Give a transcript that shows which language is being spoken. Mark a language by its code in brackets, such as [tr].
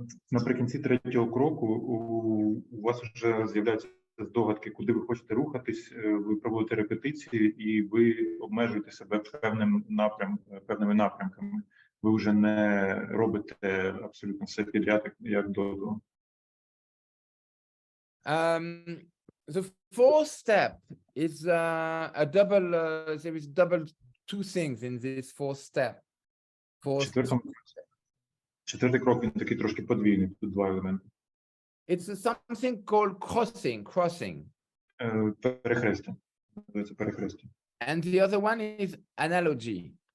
[uk] Наприкінці третього кроку у вас вже з'являються здогадки, куди ви хочете рухатись, ви проводите репетиції і ви обмежуєте себе певними напрямками. Ви вже не робите абсолютно все підряд, як до того. [en] The fourth step is a double, there is double two things in this fourth step. [uk] Четвертий крок, він такий трошки подвійний, тут два елементи. [en] It's something called crossing. [uk] Перехрестя. Це перехрестя. [en] And the other one is analogy.